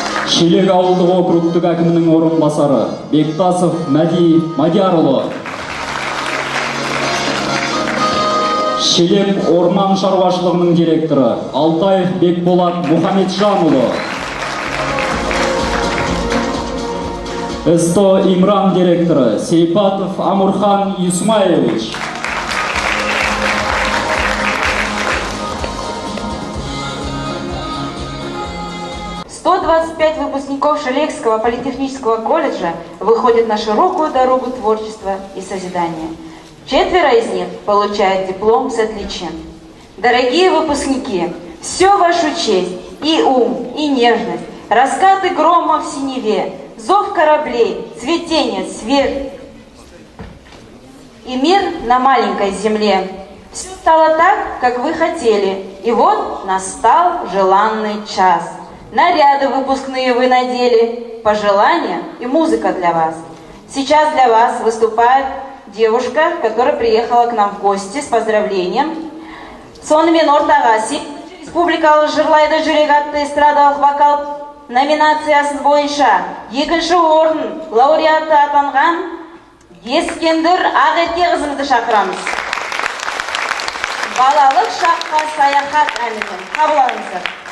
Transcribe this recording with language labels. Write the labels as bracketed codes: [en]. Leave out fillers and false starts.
[kk] Шелек ауылдық округтік әкімінің орынбасары Бектасов Мәди Мадиярұлы. Шелек орман шаруашылығының директоры Алтаев Бекболат Мұхамеджанұлы. СТО Имран директоры Сейпатов Амурхан Юсмаевич. [ru] Выпускников Шелекского политехнического колледжа выходят на широкую дорогу творчества и созидания. 4 из них получают диплом с отличием. Дорогие выпускники, все в вашу честь, и ум, и нежность, раскаты грома в синеве, зов кораблей, цветение, свет и мир на маленькой земле. Все стало так, как вы хотели, и вот настал желанный час. Наряды выпускные вы надели, пожелания и музыка для вас. Сейчас для вас выступает девушка, которая приехала к нам в гости с поздравлением. [kk] Сонымен ортаға республикалық жырлайды жүрек атты эстрадалық вокал номинациясы бойынша 2-ші орын лауреаты атанған Ескендір Ағерке қызымызды шақырамыз. Балалық шаққа саяхат әнімен қабыл алыңыздар.